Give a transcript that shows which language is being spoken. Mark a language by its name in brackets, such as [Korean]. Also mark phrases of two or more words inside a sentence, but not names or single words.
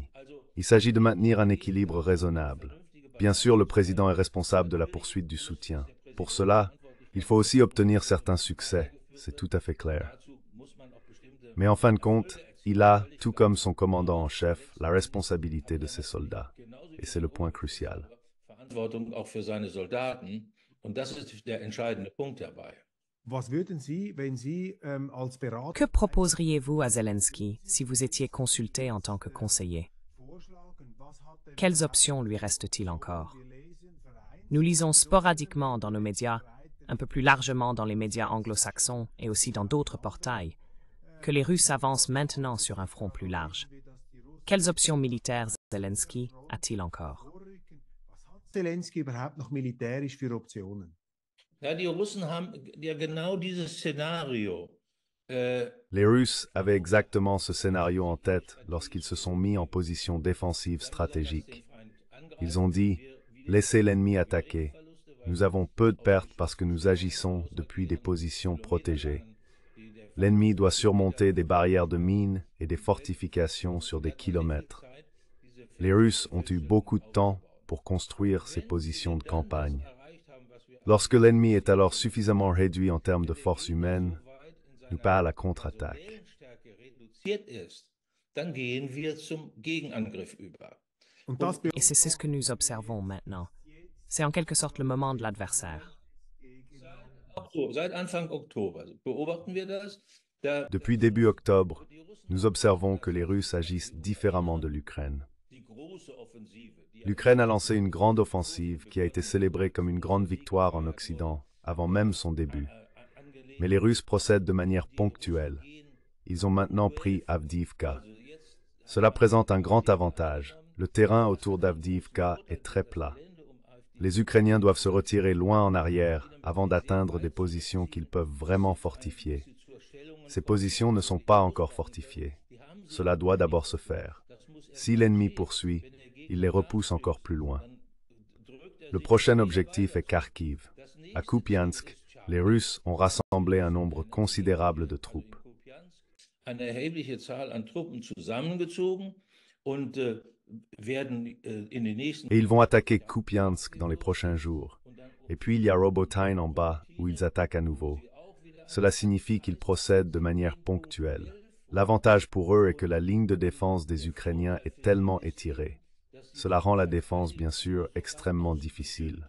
[French] Il s'agit de maintenir un équilibre raisonnable. Bien sûr, le président est responsable de la poursuite du soutien. Pour cela, il faut aussi obtenir certains succès, c'est tout à fait clair. Mais en fin de compte, il a, tout comme son commandant en chef, la responsabilité de ses soldats. Et c'est le point crucial. [German] Verantwortung auch für seine Soldaten. Und das ist der entscheidende Punkt dabei. Was würden Sie, wenn Sie als Berater [French] Que proposeriez-vous à Zelensky si vous étiez consulté en tant que conseiller? [German] vorschlagen? Was hat er [French] Quelles options lui reste-t-il encore? Nous lisons sporadiquement dans nos médias, un peu plus largement dans les médias anglo-saxons et aussi dans d'autres portails, que les Russes avancent maintenant sur un front plus large. Quelles options militaires Zelensky a-t-il encore? [German] vorrücken? Was hat Zelensky überhaupt noch militärisch für Optionen? Ja, die Russen haben ja genau dieses Szenario. [French] Les Russes avaient exactement ce scénario en tête lorsqu'ils se sont mis en position défensive stratégique. Ils ont dit « Laissez l'ennemi attaquer. Nous avons peu de pertes parce que nous agissons depuis des positions protégées. L'ennemi doit surmonter des barrières de mines et des fortifications sur des kilomètres. » Les Russes ont eu beaucoup de temps pour construire ces positions de campagne. Lorsque l'ennemi est alors suffisamment réduit en termes de force humaine, nous part à la contre-attaque. [German] Reduziert ist, dann gehen wir zum Gegenangriff über. Und das [French] Et c'est ce que nous observons maintenant. C'est en quelque sorte le moment de l'adversaire. [German] Seit Anfang Oktober beobachten wir das. Da [French] Depuis début octobre, nous observons que les Russes agissent différemment de l'Ukraine. [German] die große Offensive, die [French] L'Ukraine a lancé une grande offensive qui a été célébrée comme une grande victoire en Occident, avant même son début. Mais les Russes procèdent de manière ponctuelle. Ils ont maintenant pris Avdiivka. Cela présente un grand avantage. Le terrain autour d'Avdiivka est très plat. Les Ukrainiens doivent se retirer loin en arrière avant d'atteindre des positions qu'ils peuvent vraiment fortifier. Ces positions ne sont pas encore fortifiées. Cela doit d'abord se faire. Si l'ennemi poursuit, il les repousse encore plus loin. Le prochain objectif est Kharkiv. À Kupiansk, les Russes ont rassemblé un nombre considérable de troupes. [German] eine erhebliche Zahl an Truppen zusammengezogen und werden in den nächsten [French] Et ils vont attaquer Kupiansk dans les prochains jours. Et puis il y a Robotyne en bas, où ils attaquent à nouveau. Cela signifie qu'ils procèdent de manière ponctuelle. L'avantage pour eux est que la ligne de défense des Ukrainiens est tellement étirée. Cela rend la défense, bien sûr, extrêmement difficile.